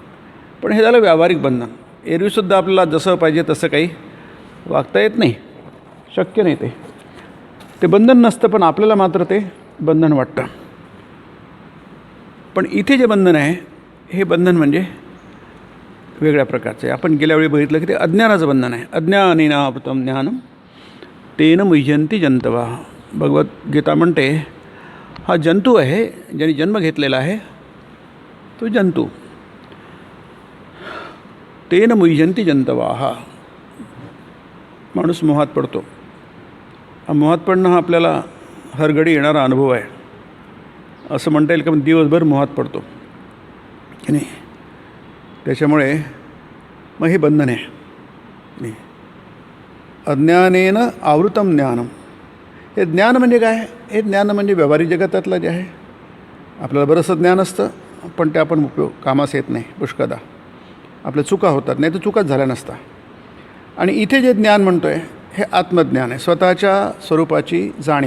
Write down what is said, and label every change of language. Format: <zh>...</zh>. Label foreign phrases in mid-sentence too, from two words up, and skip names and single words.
<mr>पण हे झालं व्यावहारिक बंधन. एरवीसुद्धा आपल्याला जसं पाहिजे तसं काही वागता येत नाही, शक्य नाही. ते बंधन नसतं, पण आपल्याला मात्र ते बंधन वाटतं. पण इथे जे बंधन आहे हे बंधन म्हणजे वेगळ्या प्रकारचं आहे. आपण गेल्या वेळी बघितलं की ते अज्ञानाचं बंधन आहे.</mr> <sa>अज्ञानेनावृतं ज्ञानम तेन मुह्यन्ति जंतवः.</sa> <mr>भगवद्गीता म्हणते हा जंतू आहे, ज्याने जन्म घेतलेला आहे तो जंतू.</mr> <sa>तेन मुह्यन्ति जंतवः.</sa> <mr>माणूस मोहात पडतो. मोहात पडणं हा आपल्याला हरघडी येणारा अनुभव आहे. असं म्हणता येईल का दिवसभर मोहात पडतो की नाही. त्याच्यामुळे मग हे बंधन आहे. नाही,</mr> <sa>अज्ञानेन आवृतम ज्ञानम.</sa> <mr>हे ज्ञान म्हणजे काय. हे ज्ञान म्हणजे व्यावहारिक जगतातलं जे आहे. आपल्याला बरंचसं ज्ञान असतं, पण ते आपण उपयोग कामास येत नाही पुष्कळदा. आपल्या चुका होतात, नाही तर चुकाच झाल्या नसता. आणि इथे जे ज्ञान म्हणतो आहे हे आत्मज्ञान आहे. स्वतःच्या स्वरूपाची जाणीव.</mr>